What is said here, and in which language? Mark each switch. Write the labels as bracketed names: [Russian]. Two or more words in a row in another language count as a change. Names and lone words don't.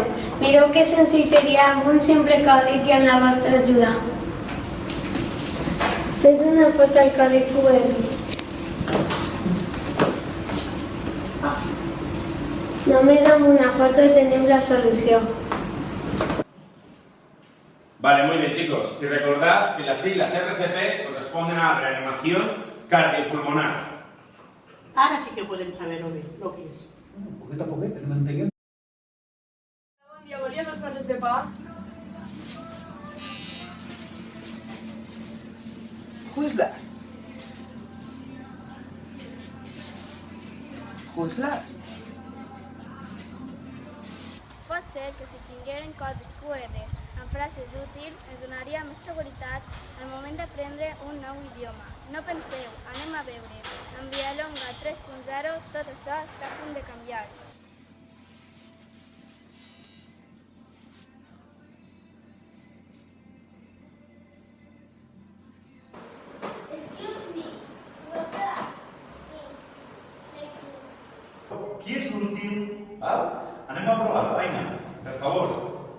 [Catalan] Mireu que senzill seria amb un simple còdic i amb la vostra ajuda. Fes una foto al codi QR. Només amb una foto tenim la solució. [Spanish] Vale, muy bien, chicos. Y recordad que las siglas RCP corresponden a reanimación cardiopulmonar. [Catalan] Ara sí que podem saber el que és. Poquet a poquet, no entenguem. Bon dia, volia les passes de pa? [English] Who's last? Who's last? [Catalan] Pot ser que si tingueren codis QR amb frases útils ens donaria més seguretat al moment d'aprendre un nou idioma. No penseu, anem a veure. Amb Vilallonga 3.0 tot això està a punt de canviar. [English] Excuse me, what's that? [Catalan] Qui és l'últim? Anem a provar, Aina, per favor.